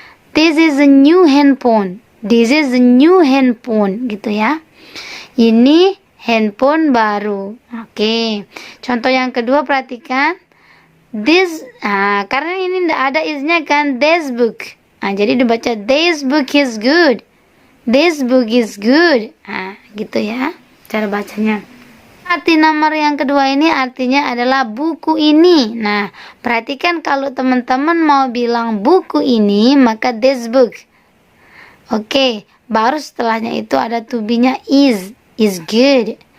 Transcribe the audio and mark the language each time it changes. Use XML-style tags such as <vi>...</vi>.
<en>This is a new handphone. This is a new handphone,</en> <id>gitu ya. Ini handphone baru. Oke. Contoh yang kedua perhatikan. This karena ini tidak ada isnya kan, this book. Jadi dibaca</id> <en>this book is good. This book is good.</en> <id>Gitu ya cara bacanya. Arti nomor yang kedua ini artinya adalah buku ini. Nah, perhatikan kalau teman-teman mau bilang buku ini, maka this book. Oke, baru setelahnya itu ada to be-nya is good.</id>